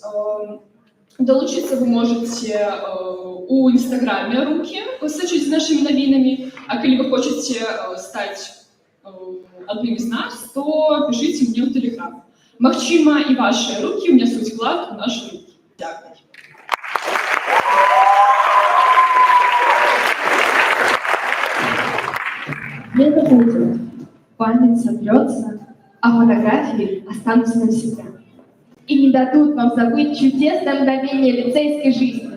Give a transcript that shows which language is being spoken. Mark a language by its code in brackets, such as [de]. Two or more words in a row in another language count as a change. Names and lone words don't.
[be] Далучыцца вы можаце у інстаграме «Рукі», сачыць з нашымі навінамі, а калі вы хочаце стаць адным з нас, то пішыце мне ў тэлеграм. Магчыма, і вашыя рукі ўнясуць вклад у нашы рукі. [uk] Дякую. [ru] Лето будет, память сотрется, а фотографии останутся навсегда. И не дадут вам забыть чудесное мгновение лицейской жизни.